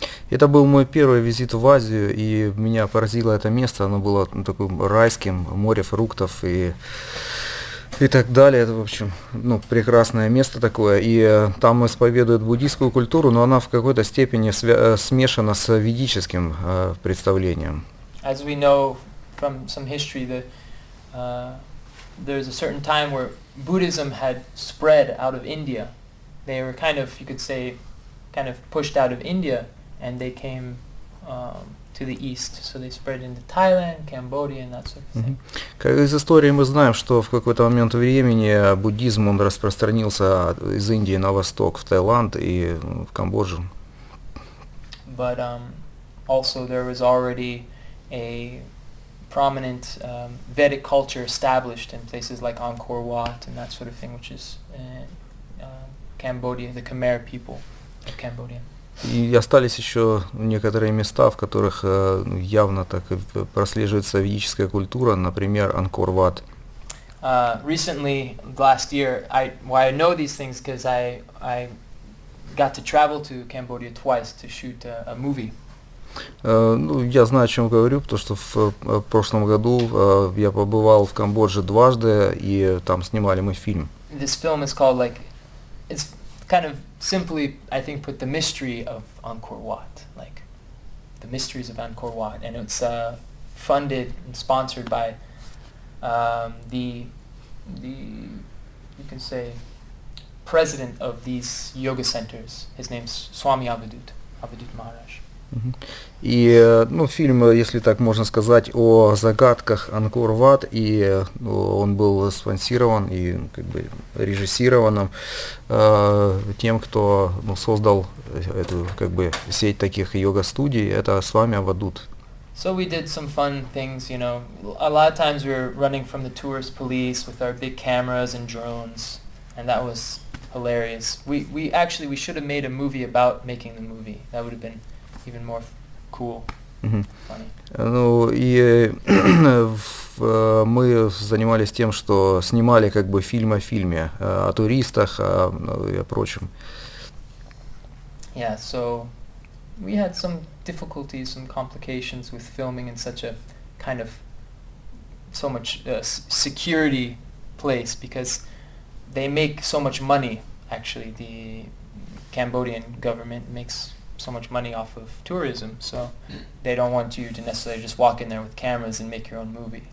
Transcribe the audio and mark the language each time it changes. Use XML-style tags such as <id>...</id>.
<ru>Это был мой первый визит в Азию, и меня поразило это место, оно было таким райским, море фруктов и так далее. Это, в общем, ну, прекрасное место такое, и там исповедуют буддийскую культуру, но она в какой-то степени смешана с ведическим представлением.</ru> <en>As we know from some history, there's a certain time where Buddhism had spread out of India. They were kind of, you could say, kind of pushed out of India, and they came to the east, so they spread into Thailand, Cambodia, and that sort of thing.</en> <ru>Как из истории мы знаем, что в какой-то момент времени буддизм он распространился из Индии на восток, в Таиланд и в Камбоджу.</ru> <en>But also there was already a prominent Vedic culture established in places like Angkor Wat and that sort of thing, which is Cambodia, the Khmer people of Cambodia.</en> <ru>И остались еще некоторые места, в которых явно так прослеживается ведическая культура, например, Анкор-Ват.</ru> <en>Recently, last year, why I know these things because I got to travel to Cambodia twice to shoot a movie.</en> <ru>Ну, я знаю, о чем говорю, потому что в прошлом году я побывал в Камбодже дважды, и там снимали мы фильм.</ru> <en>This film is called it's kind of simply, I think, put the mystery of Angkor Wat, like the mysteries of Angkor Wat, and it's funded and sponsored by the you can say president of these yoga centers. His name's Swami Avadut Maharaj.</en> <ru>И, ну, фильм, если так можно сказать, о загадках Анкор-Ват, и он был спонсирован и как бы режиссирован тем, кто создал эту как бы сеть таких йога-студий, это Свами Авадут.</ru> <en>So we did some fun things, you know. A lot of times we were running from the tourist police with our big cameras and drones, and that was hilarious. We should have made a movie about making the movie. That would have been even more cool, funny.</en> <ru>Ну и мы занимались тем, что снимали как бы фильм о фильме, о туристах, и о прочем.</ru> <en>Yeah, so we had some difficulties, some complications with filming in such a kind of so much security place because they make so much money. Actually, the Cambodian government makes so much money off of tourism, so they don't want you to necessarily just walk in there with cameras and make your own movie.</en>